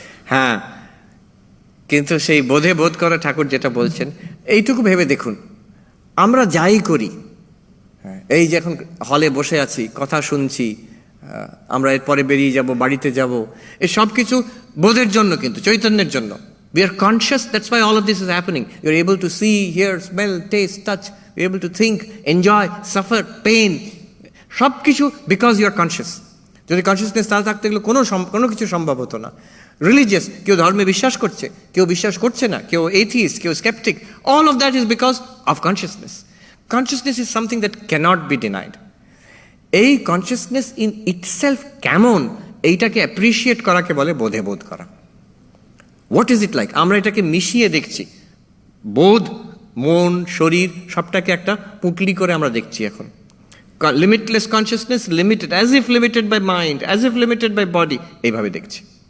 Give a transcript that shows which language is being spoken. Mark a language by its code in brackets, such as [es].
[bn] হ্যাঁ, কিন্তু সেই বোধ করা ঠাকুর যেটা বলছেন, এইটুকু ভেবে দেখুন, আমরা যাই করি, এই যে এখন হলে বসে আছি, কথা শুনছি, আমরা এরপরে বেরিয়ে যাব, বাড়িতে যাব, এই সব কিছু বোধের জন্য, কিন্তু চৈতন্যের জন্য। [en] We are conscious, that's why all of this is happening. You're able to see, hear, smell, taste, touch. You're able to think, enjoy, suffer, pain. [bn] সব কিছু [en] because you are conscious. [bn] যদি কনসিয়াসনেস না থাকতে গেলে কোনো কিছু সম্ভব হতো না। রিলিজিয়াস, কেউ ধর্মে বিশ্বাস করছে, কেউ বিশ্বাস করছে না, কেউ এথিস্ট, কেউ sceptic, [en] all of that is because of consciousness. Consciousness is something that cannot be denied. [bn] এই কনসিয়াসনেস ইন ইটসেলফ কেমন, এইটাকে অ্যাপ্রিসিয়েট করাকে বলে বোধ করা। [en] What is it like? [bn] আমরা এটাকে মিশিয়ে দেখছি, বোধ, মন, শরীর সবটাকে একটা পুঁটলি করে আমরা দেখছি এখন। [en] limitless consciousness, limited, as if limited by mind, as if limited by body, [bn] এইভাবে দেখছি।